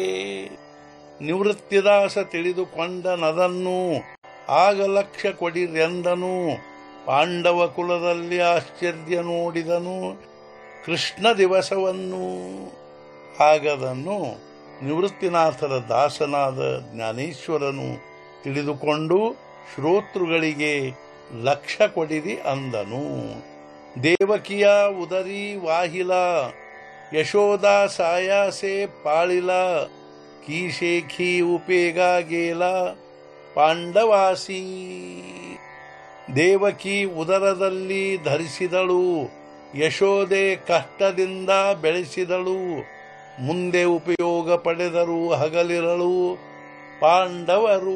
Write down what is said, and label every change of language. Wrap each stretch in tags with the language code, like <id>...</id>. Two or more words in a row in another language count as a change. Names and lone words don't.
<kn>ನಿವೃತ್ತಿದಾಸ ತಿಳಿದುಕೊಂಡನದನ್ನು ಆಗ ಲಕ್ಷ್ಯ ಕೊಡಿರೆಂದನು, ಪಾಂಡವ ಕುಲದಲ್ಲಿ ಆಶ್ಚರ್ಯ ನೋಡಿದನು ಕೃಷ್ಣ ದಿವಸವನ್ನು। ಆಗದನ್ನು ನಿವೃತ್ತಿನಾಥರ ದಾಸನಾದ ಜ್ಞಾನೇಶ್ವರನು ತಿಳಿದುಕೊಂಡು ಶ್ರೋತೃಗಳಿಗೆ ಲಕ್ಷ್ಯ ಕೊಡಿರಿ ಅಂದನು।</kn> <mr>देवकिय उदरि वाहिल यशोदा सायासे पाळिला की शेखी उपेगा गेला ಪಾಂಡವಾಸಿ।</mr> <kn>ದೇವಕಿ ಉದರದಲ್ಲಿ ಧರಿಸಿದಳು, ಯಶೋದೆ ಕಷ್ಟದಿಂದ ಬೆಳೆಸಿದಳು, ಮುಂದೆ ಉಪಯೋಗ ಪಡೆದರು ಹಗಲಿರಳು ಪಾಂಡವರು।</kn>